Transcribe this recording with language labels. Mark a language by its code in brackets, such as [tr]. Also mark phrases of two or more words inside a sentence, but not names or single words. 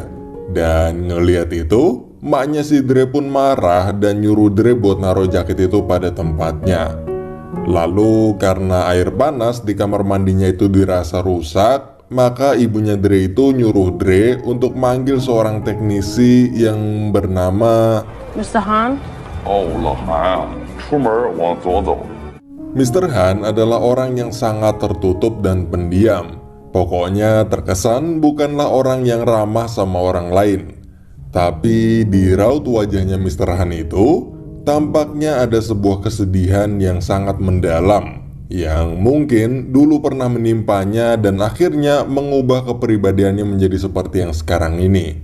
[id] Dan ngeliat itu, maknya si Dre pun marah dan nyuruh Dre buat naruh jaket itu pada tempatnya. Lalu karena air panas di kamar mandinya itu dirasa rusak, maka ibunya Dre itu nyuruh Dre untuk manggil seorang teknisi yang bernama Mr. Han? [zh] 哦，老韩，出门往左走。 [id] Mr. Han adalah orang yang sangat tertutup dan pendiam. Pokoknya terkesan bukanlah orang yang ramah sama orang lain. Tapi di raut wajahnya Mr. Han itu, tampaknya ada sebuah kesedihan yang sangat mendalam, yang mungkin dulu pernah menimpanya dan akhirnya mengubah kepribadiannya menjadi seperti yang sekarang ini.